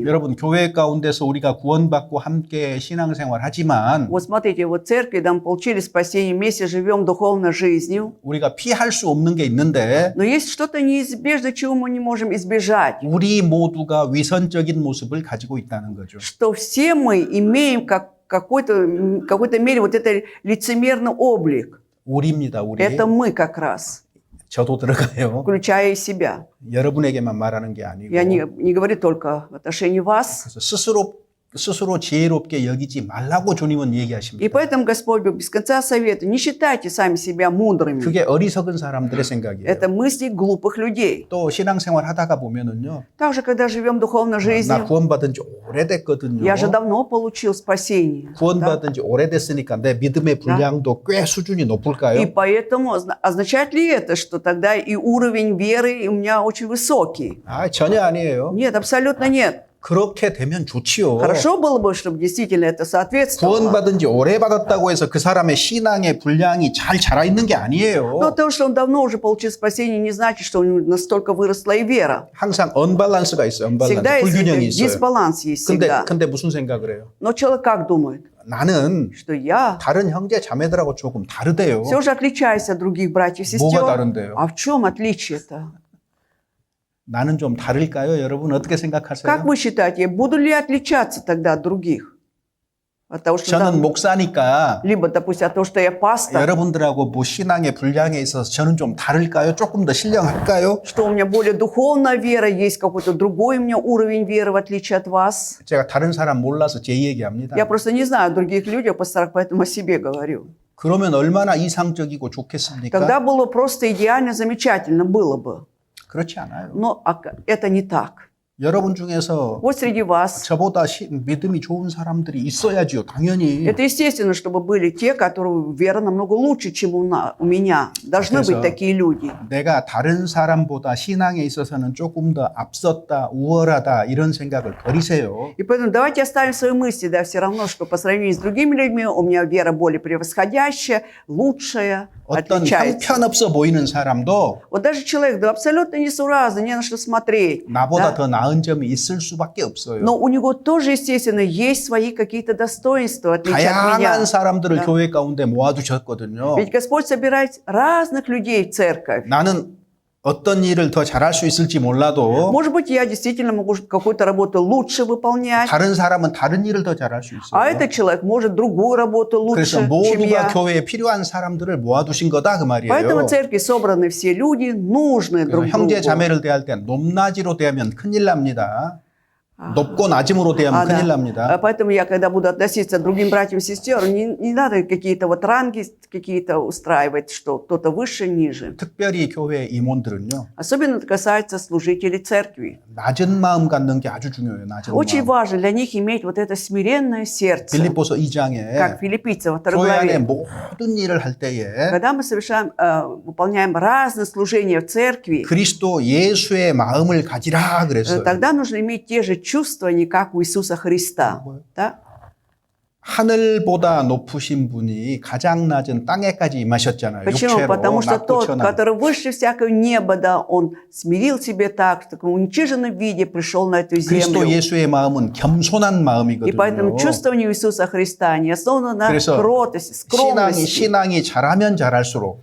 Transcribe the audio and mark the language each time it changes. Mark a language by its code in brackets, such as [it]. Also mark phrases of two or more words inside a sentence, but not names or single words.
[ko] 여러분 교회 가운데서 우리가 구원받고 함께 신앙생활 하지만 [ru] Вот смотрите, вот в церкви, да, мы получили спасение, вместе живем духовной жизнью. [ko] 우리가 피할 수 없는 게 있는데 [ru] Но есть что-то неизбежное, чего мы не можем избежать. [ko] 우리 모두가 위선적인 모습을 가지고 있다는 거죠. [ru] Что все мы имеем какой-то мере вот этот лицемерный облик. [ko] 우리입니다. 우리. [ru] Это мы как раз, [ko] 저도 들어가요. [ru] включая и себя. [ko] 여러분에게만 말하는 게 아니고 [ru] Я не говорю только в отношении вас. [ko] 그래서 스스로 지혜롭게 여기지 말라고 주님은 [ru] И [ko] 얘기하십니다. [ru] поэтому Господь без конца советует, не считайте сами себя мудрыми. [ko] 그게 어리석은 사람들의 생각이에요. [ru] Это мысли глупых людей. [ko] 또 신앙생활 하다가 보면은요. [ru] Также, когда живем духовной [ko] 나 [ru] жизнью, [ko] 구원받은 지 오래됐거든요. [ru] я же давно получил спасение. Да? [ko] 구원받은 지 오래됐으니까 내 믿음의 분량도 꽤 수준이 [ru] И [ko] 높을까요? [ru] поэтому означает ли это, что тогда и уровень веры у меня очень высокий? [ko] 아, 전혀 아니에요. [ru] Нет, абсолютно нет. [ko] 그렇게 되면 좋지요. [ru] Хорошо было бы, чтобы действительно это соответствовало. [ko] 구원받은 지 오래 받았다고 해서 그 사람의 신앙의 분량이 잘 자라 있는 게 [ru] Но [ko] 아니에요. [ru] то, что он давно уже получил спасение, не значит, что у него настолько выросла и вера. [ko] 항상 언밸런스가 있어요. [ru] Всегда [ko] 언밸런스. [ru] есть [ko] 불균형이 있어요. [ru] дисбаланс есть всегда. [ko] 근데 무슨 생각을 해요? [ru] Но человек как думает? [ko] 나는 [ru] Что я [ko] 다른 형제 자매들하고 조금 다르대요. [ru] все же отличаюсь от других братьев и [ko] 뭐가 [ru] сестер. [ko] 다른데요? [ru] А в чем отличие-то? [ko] 나는 좀 다를까요? 여러분 어떻게 생각하세요? [ru] Как вы считаете, буду ли я отличаться тогда от других? От того, что [ko] 저는 목사니까 [ru] либо, допустим, от того, что я пастор, [ko] 여러분들하고 뭐 신앙의 분량에 있어서 저는 좀 다를까요? 조금 더 신령할까요? [ru] что у меня более духовная вера, есть какой-то другой у меня уровень веры, в отличие от вас. [ko] 제가 다른 사람 몰라서 제 얘기합니다. [ru] Я просто не знаю других людей, пасторах, поэтому о себе говорю. [ko] 그러면 얼마나 이상적이고 좋겠습니까? [ru] Тогда было просто идеально, замечательно было бы. [ko] 그렇지 않아요. [ru] Но это не так. [ko] 여러분 중에서 [ru] Вот среди вас, [ko] 저보다 믿음이 좋은 사람들이 있어야지요. 당연히. [ru] это естественно, чтобы были те, которые вера намного лучше, чем у меня. Должны быть такие люди. [ko] 내가 다른 사람보다 신앙에 있어서는 조금 더 앞섰다, 우월하다 이런 생각을 버리세요. [ru] И поэтому давайте оставим свои мысли, да, все равно, что по сравнению с другими людьми у меня вера более превосходящая, лучшая, [ko] 어떤 [ru] отличается. [ko] 형편없어 보이는 사람도 [ru] Вот даже человек, да, абсолютно несуразный, не на что смотреть. [ko] 나보다 [ru] да? [ko] 더 나은 점이 있을 수밖에 없어요. [ru] Но у него тоже, естественно, есть свои какие-то достоинства, в отличие от меня. [ko] 다양한 사람들을 [ru] Да. [ko] 교회 가운데 모아두셨거든요. [ru] Ведь Господь собирает разных людей в церковь. [ko] 나는 어떤 일을 더 잘할 수 있을지 몰라도 [ru] Может быть, я действительно могу какую-то работу лучше выполнять, [ko] 다른 사람은 다른 일을 더 잘할 수 있어요. [ru] а этот человек может другую работу [ko] 그래서 [ru] лучше, чем [ko] 모두가 [ru] я. [ko] 교회에 필요한 사람들을 모아두신 거다 그 말이에요. [ru] Поэтому в церкви собраны все люди, нужные друг другу. [ko] 형제 자매를 대할 때 높낮이로 대하면 큰일 납니다. 높고 낮음으로 대하면 [ru] да. [ko] 큰일 납니다. [ru] Поэтому я, когда буду относиться к другим братьям и сестрам, не надо какие-то вот ранги какие-то устраивать, что кто-то выше, ниже. [ko] 특별히 교회 임원들은요. [ru] Особенно это касается служителей церкви. [ko] 낮은 마음 갖는 게 아주 중요해요. 낮은 [ru] Очень [ko] 마음. [ru] важно для них иметь вот это смиренное сердце, [ko] 빌립보서 2장에 [ru] как филиппийцев во второй [ko] 교회 안에 [ru] главе. [ko] 모든 일을 할 때에 [ru] Когда мы выполняем разные служения в церкви, [ko] 그리스도 예수의 마음을 가지라 그랬어요. [ru] тогда нужно иметь те же чувствования, как у Иисуса Христа. Да? [ko] 하늘보다 높으신 분이 가장 낮은 땅에까지 임하셨잖아요. [ru] Почему? [ko] 육체로 [ru] Потому что [ko] 낮고 [ru] тот, [ko] 천한. [ru] который выше всякого неба, да, он смирил себе так, в таком уничиженном виде пришел на эту [ko] 그리스도 [ru] землю. [ko] 예수의 마음은 겸손한 [ru] И [ko] 마음이거든요. [ru] поэтому чувствование Иисуса Христа не основано на [ko] 그래서 [ru] кротости, скромности. [ko] 신앙이 자라면 자랄수록